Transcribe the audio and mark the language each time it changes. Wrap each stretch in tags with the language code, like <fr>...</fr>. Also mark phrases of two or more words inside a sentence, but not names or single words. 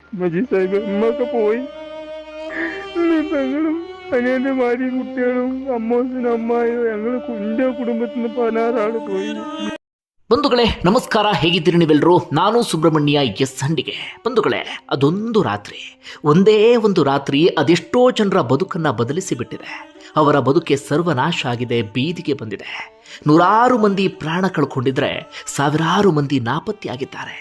<ml>മജി സാഹിബ് ഉമ്മൊക്കെ പോയി. പെങ്ങളും അനിയന്മാരും കുട്ടികളും അമ്മോസിനും അമ്മായും ഞങ്ങൾ എൻ്റെ കുടുംബത്തിൽ നിന്ന് 16 ആള് പോയി.</ml> <kn>ಬಂಧುಗಳೇ ನಮಸ್ಕಾರ, ಹೇಗಿದ್ದೀರಿ ನೀವೆಲ್ಲರೂ? ನಾನು ಸುಬ್ರಹ್ಮಣ್ಯ ಸಂಡಿಗೆ. ಬಂಧುಗಳೇ, ಅದೊಂದು ರಾತ್ರಿ, ಒಂದೇ ಒಂದು ರಾತ್ರಿ ಅದೆಷ್ಟೋ ಜನರ ಬದುಕನ್ನು ಬದಲಿಸಿ ಬಿಟ್ಟಿದೆ. ಅವರ ಬದುಕೆ ಸರ್ವನಾಶ ಆಗಿದೆ, ಬೀದಿಗೆ ಬಂದಿದೆ. ನೂರಾರು ಮಂದಿ ಪ್ರಾಣ ಕಳ್ಕೊಂಡಿದ್ರೆ, ಸಾವಿರಾರು ಮಂದಿ ನಾಪತ್ತೆಯಾಗಿದ್ದಾರೆ.</kn>